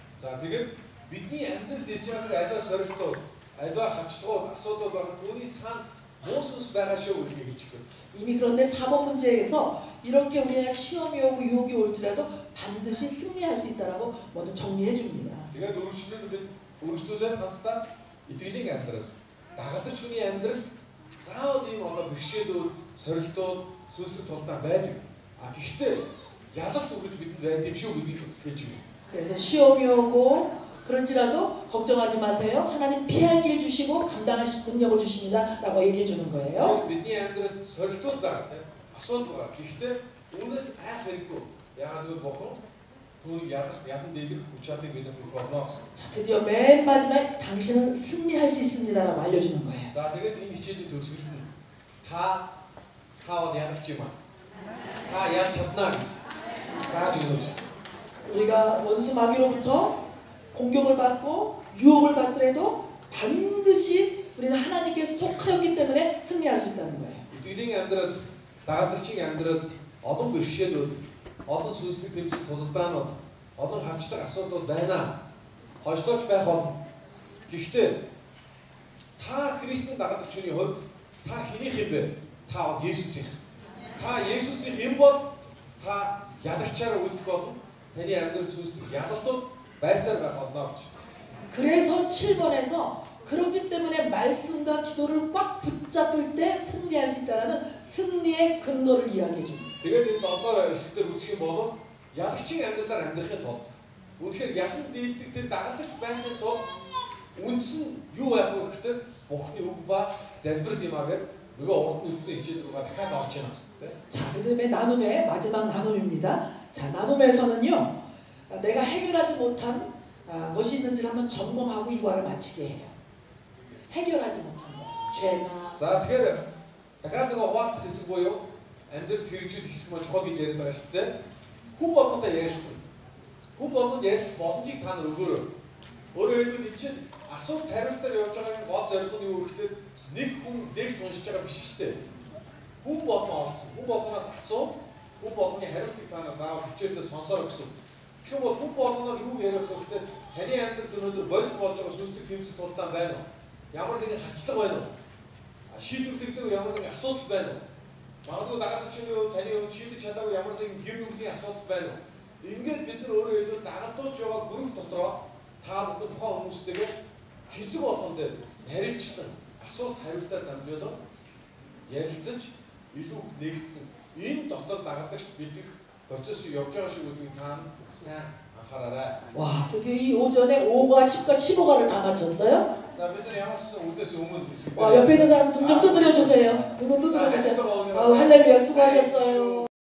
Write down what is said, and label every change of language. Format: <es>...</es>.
<mn>За тэгээд бидний амьдралд ирж байгаа аливаа сорилтууд, аливаа хавчлагууд, асуудал байгаа түүний цаана муу сүнс байгаа шүү гэж хэлж байна.</mn> <ko>이미 그런데 사법 문제에서 이렇게 우리가 시험이 오고 유혹이 올지라도 반드시 승리할 수 있다라고 먼저 정리해 줍니다.</ko> <mn>Тэгээд үргэлжлүүлээд хамтдаа итгэлийн амьдрал, дагалдаж хүний амьдрал заавал ийм одоо бэрхшээлүүд, сорилтууд, сүнслэг тулдаан байдаг. Гэхдээ ялалт өгөж бидэнд байдаг юм шүү гэдгийг хэлж байна.</mn> <ko>그래서 시험이 오고 그런지라도 걱정하지 마세요. 하나님 피할 길 주시고 감당할 능력을 주십니다. 라고 얘기해 주는 거예요.</ko> <mn>бидний амьдралд сорилтууд байгаа тийм асуудал байгаа. Гэхдээ үүнээс айх хэрэггүй. Яагаад гэвэл Бурхан түүнийг ядан дийлэх хүч чадлыг бидэнд өгнө гэсэн.</mn> <ko>자, 드디어 맨 마지막에 당신은 승리할 수 있습니다라고 알려주는 거예요.</ko> <mn>За тэгээд энэ хичээлийн төгсгөл нь та яах юм аа? Та яаж чадна гэж зааж өгнө гэсэн.</mn> <ko>우리가 원수 마귀로부터 공격을 받고 유혹을 받더라도 반드시 우리는 하나님께 속하였기 때문에 승리할 수 있다는 거예요.</ko> <mn>이тгэлийн амьдрал, дагалдагчийн амьдрал, олон бэрхшээлүүд, олон сүнслэг тэмцэл тулалдаанууд, олон хамчлаг асуудлууд байна. Хойшлооч байх болно. Гэхдээ та Христийн дагалдагч хүний хувьд та хэнийх юм бэ? Та Есүсийн. Та Есүсийн юм бол та ялагчаар үлдэх болно. Таны амьдрал зүйлсийг ялалтууд байсаар байх болно гэж.</mn> <ko>그래서 7번에서 그렇기 때문에 말씀과 기도를 꽉 붙잡을 때 승리할 수 있다라는 승리의 근거를 이야기해 줍니다.</ko> <mn>Тэгээд энэ долоо хэсгээр үзэх юм бол ялагчийн амьдралаар амьдрахын тулд үнэхээр ялан дийлдэг тэр дагалдагч байхын тулд үндсэн юу байх вэ гэхээр Бурхны үг ба залбирал юм аа гэдэг</mn> <ko>누가 어떤 뜻이 있지도가 다 나오지 않았을 자, 그다음에 나눔의 마지막 나눔입니다. 자, 나눔에서는요, 내가 해결하지 못한 것이 있는지를 한번 점검하고 이과를 마치게 해요. 해결하지 못한 것, 죄나.</ko> <mn>자, тэгэхээр дахиад нэг хуваалц хийсэн буюу амьдрал хэрэгжүүлэх гэсэн маань чухал гэж яриад байгаа шүү дээ. Хүн болгонтой ярилцсан. Хүн болгонд ярилцах боломжийг та нар өгөөрэй. Өөрөөр хэлбэл энэ чинь асуулт хариултаар явж байгаагийн гол зорилго нь юу гэхээр нэг хүн нэг уншиж байгаа биш шүү дээ. Хүн болгон оролцсон. Хүн болгоноос асуу. Хүн болгоны хариултыг та нар заавал хичээлдээ сонсоор гэсэн. Тэгэхээр бол хүн болгоноор юу яриад байгаа гэхээр таны амьдралд өнөөдөр бодит болж байгаа сүнслэг тэмцэл тулдаан байна уу? Ямар нэгэн хачлага байна уу? Шийдвэрлэгдэх ямар нэгэн асуудал байна уу? Магадгүй дагаад чинь таны хувьд шийдэж чадаагүй ямар нэгэн гэр бүлийн асуудал байна уу? Ингээд бид нар өөрөө хэлбэл дагалдуулж байгаа групп дотроо та бүхэн тухайн хүмүүстэйгээ хэсэг болгон дээр харилцсан асуулт хариултаар дамжуулан ярилцаж илүү нэгдсэн энэ дотор дагалдагч бэлдэх процесс явж байгаа шиг үгийг та сайн анхаараарай.</mn> <ko>와, 드디어 이 오전에 5과 10과 15과를 다 마쳤어요?</ko> <mn>자, бид нар ямар ч үдээс өмнө</mn> <ko>와, 옆에 있는 사람 등 좀 두드려 주세요. 등 두드려 주세요. 할렐루야, 수고하셨어요.</ko>